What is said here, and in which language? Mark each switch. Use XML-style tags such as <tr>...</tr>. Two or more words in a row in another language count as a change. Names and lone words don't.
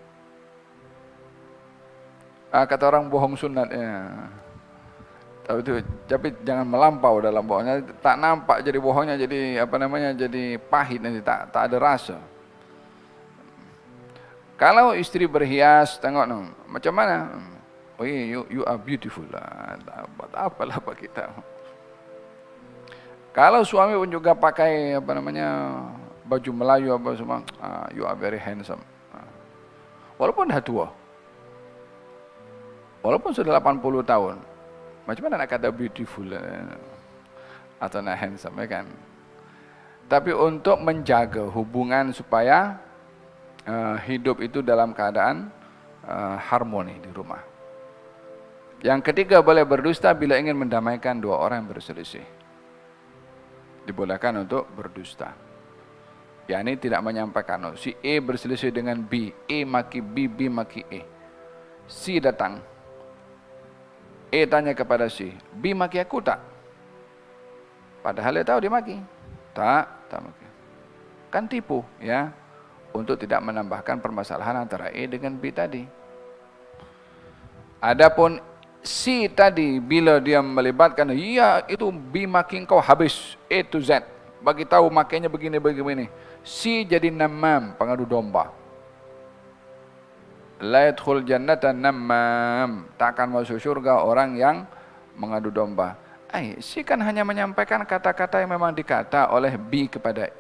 <ms>Kata orang bohong sunatnya. Tapi jangan melampau dalam bohongnya, tak nampak jadi bohongnya, jadi jadi pahit nanti, tak ada rasa. Kalau istri berhias, tengok macam mana? Oh iya,</ms> <en>you are beautiful lah.</en> <ms>Apalah apa kita. Kalau suami pun juga pakai baju Melayu apa semua,</ms> <en>you are very handsome.</en> <ms>Walaupun dah tua, walaupun sudah 80 tahun. Macam mana nak kata beautiful atau nak handsome, ya kan? Tapi untuk menjaga hubungan supaya hidup itu dalam keadaan harmoni di rumah. Yang ketiga, boleh berdusta bila ingin mendamaikan 2 orang yang berselisih. Dibolehkan untuk berdusta. yakni tidak menyampaikan. Si A berselisih dengan B, A maki B, B maki A. C datang, A tanya kepada C, B maki aku tak? Padahal dia tahu dia maki. Tak maki. Kan tipu, ya, untuk tidak menambahkan permasalahan antara A dengan B tadi. Adapun C tadi bila dia melibatkan, iya itu B maki kau habis</ms> <en>A to Z,</en> <ms>bagi tahu makainya begini. C jadi namam, pengadu domba.</ms> <ar>لا يدخل الجنة نمام,</ar> <ms>tak akan masuk surga orang yang mengadu domba. C kan hanya menyampaikan kata-kata yang memang dikata oleh B kepada A.</ms>